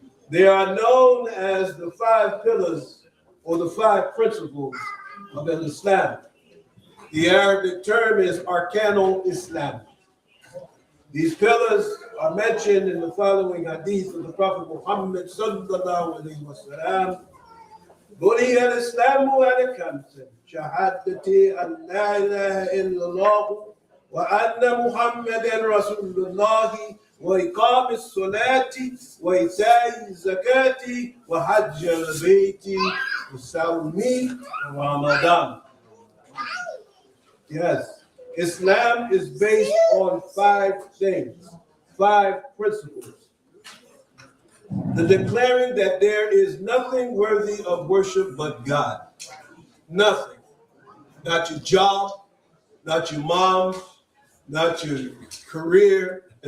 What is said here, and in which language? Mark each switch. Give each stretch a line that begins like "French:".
English: They are known as the five pillars or the five principles of Islam. The Arabic term is Arkanul Islam. These pillars are mentioned in the following hadith of the Prophet Muhammad sallallahu alayhi wa sallam.
Arabic: بني الإسلام على خمس شهادة أن لا إله إلا الله وأن محمدا رسول الله وإقام الصلاة وإيتاء الزكاة وحج البيت وصوم رمضان.
English: Yes, Islam is based on five things, five principles. The declaring that there is nothing worthy of worship but God. Nothing. Not your job, not your mom, not your career.